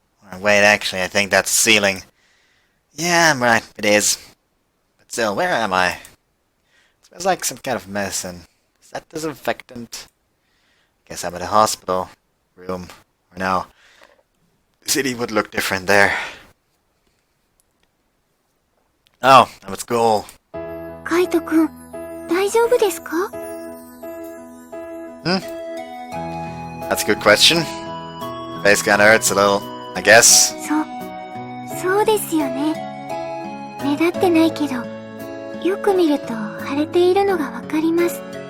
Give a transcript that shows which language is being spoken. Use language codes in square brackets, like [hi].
[en] Or wait, actually, I think that's the ceiling. Yeah, I'm right, it is. But still, where am I? It smells like some kind of medicine. Is that disinfectant? Guess I'm at a hospital room. Or no. The city would look different there. Oh, I'm at school. [ja] カイトくん、大丈夫ですか [en] ？That's a good question. Face kinda hurts a little, I guess. [ja] そうですよね。目立ってないけど、よく見ると腫れているのがわかります。